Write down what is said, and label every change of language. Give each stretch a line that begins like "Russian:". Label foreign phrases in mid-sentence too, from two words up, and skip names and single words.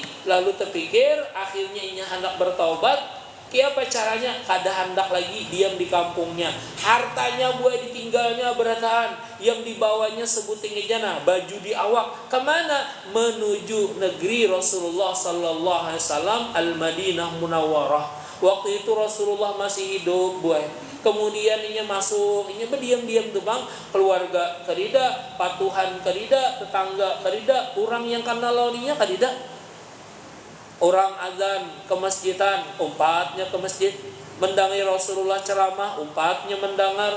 Banjar: Lalu terpikir akhirnya inya hendak bertaubat. Apa caranya? Kada hendak lagi diam di kampungnya. Hartanya buat ditinggalnya berataan. Yang dibawanya sebuting ejana, baju di awak. Kemana? Menuju negeri Rasulullah
Arabic: صلى الله عليه وسلم,
Banjar: Al-Madinah Munawwarah. Waktu itu Rasulullah masih hidup buat. Kemudian inya masuk, inya berdiam-diam tuh bang, keluarga kerida, patuhan kerida, tetangga kerida, orang yang karena launinya kerida. Orang azan ke masjidan, umpatnya ke masjid, mendengar Rasulullah ceramah, umpatnya mendengar.